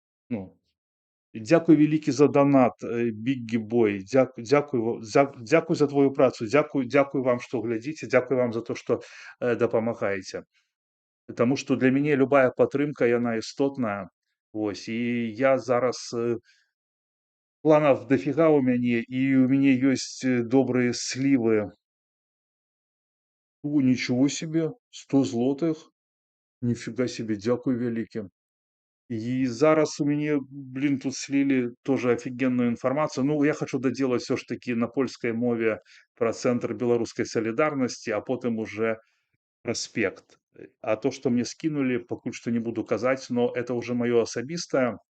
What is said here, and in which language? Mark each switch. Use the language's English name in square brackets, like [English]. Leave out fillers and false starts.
[Belarusian] Ну, дзякуй вялікі за данат, Біггі Бой, дзякуй за твою працу, дзякуй вам, што глядзіце, дзякуй вам за то, што дапамагаеце. Таму што для мяне любая падтрымка, яна істотная. Вось, і я зараз, [Russian] планов дофига у мяне, и у меня есть добрые сливы. О, ничего себе, 100 злотых. Нифига себе, дякую [Belarusian] вялікі. [Russian] И зараз у мяне, блин, тут слили тоже офигенную информацию. Ну, я хочу доделать все ж таки на польской мове про Центр белорусской солидарности, а потом уже проспект. А то, что мне скинули, пакуль что не буду казать, но это уже мое особистое.